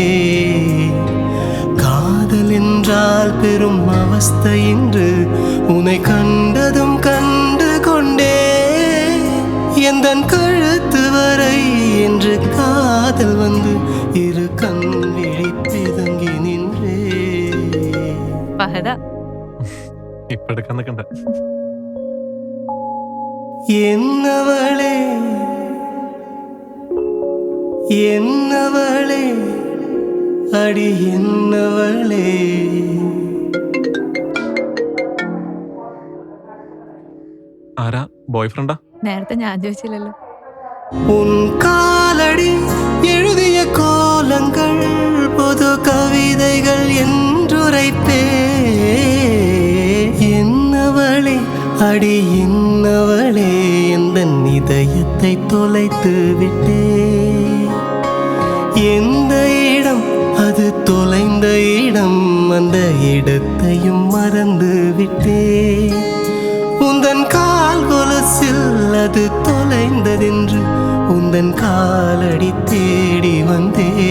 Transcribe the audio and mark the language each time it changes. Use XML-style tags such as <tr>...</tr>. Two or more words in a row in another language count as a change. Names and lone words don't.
<ta>காதல் என்றால் பெரும் அவஸ்தை என்று உன்னை கண்டதும் கண்டு கொண்டே. எந்தன் கழுத்து வரை என்று காதல் வந்து இரு கண் விழிப்பிதங்கி நின்றே.</ta> <ml>ഇപ്പൊ എടുക്കാൻ നിൽക്കണ്ട.</ml> <ta>என்னவளே என்னவளே அடி என்னവളേ.</ta> <ml>ആരാ? ബോയ് ഫ്രണ്ടാ? നേരത്തെ ഞാൻ ചോദിച്ചില്ലല്ലോ.</ml> <ta>உன் காலடி எழுதிய கோலங்கள் பொது கவிதைகள் என்றுரைப்பே. என்னவளே அடி என்னவளே எந்தன் இதயத்தை தொலைத்து விட்டே எந்த இடம் அது தொலைந்த இடம் அந்த இடத்தையும் மறந்து விட்டே உந்தன் கால் கொலுசில் அது தொலைந்ததென்று உந்தன் காலடி தேடி வந்தே</ta>